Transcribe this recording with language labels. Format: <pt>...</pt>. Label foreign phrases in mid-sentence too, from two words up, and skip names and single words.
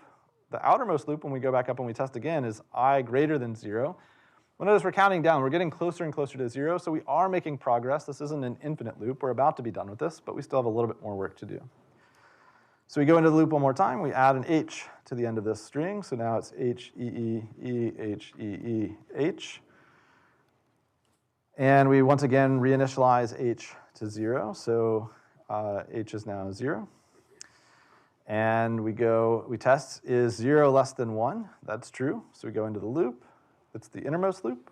<en>The outermost loop, when we go back up and we test again, is I greater than 0. Well, notice we're counting down. We're getting closer and closer to 0, so we are making progress. This isn't an infinite loop. We're about to be done with this, but we still have a little bit more work to do. So we go into the loop one more time. We add an h to the end of this string, so now it's h, e, e, e, h, e, e, h. And we once again reinitialize h to 0, so h is now 0. And we test, is 0 less than 1? That's true. So we go into the loop. That's the innermost loop.</en>